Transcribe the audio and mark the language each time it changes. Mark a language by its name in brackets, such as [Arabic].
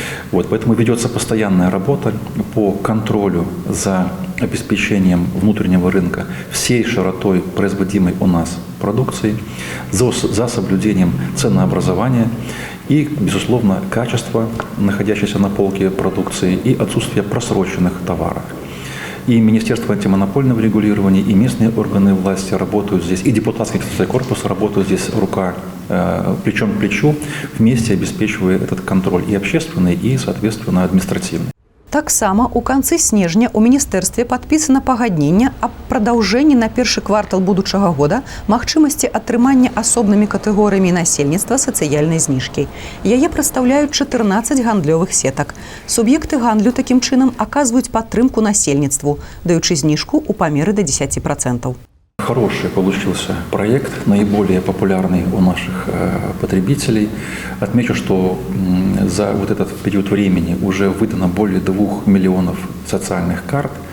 [Russian] Поэтому ведется постоянная работа по контролю за обеспечением внутреннего рынка всей широтой производимой у нас продукции, за соблюдением ценообразования и, безусловно, качества находящейся на полке продукции и отсутствия просроченных товаров. И Министерство антимонопольного регулирования, и местные органы власти работают здесь, и депутатский корпус работают здесь плечом к плечу, вместе обеспечивая этот контроль и общественный, и, соответственно, административный. [Belarusian] Таксама у канцы снежня у міністэрстве падпісана пагадненне аб прадаўжэнні на першы квартал будучага года магчымасці атрымання асобнымі катэгорыямі насельніцтва сацыяльнай зніжкі. Яе прадстаўляюць 14 гандлёвых сетак. Суб'екты гандлю такім чынам аказваюць падтрымку насельніцтву, даючы зніжку ў памеры до 10%. [Russian] Хороший получился проект, наиболее популярный у наших потребителей. Отмечу, что за этот период времени уже выдано более 2 миллионов социальных карт.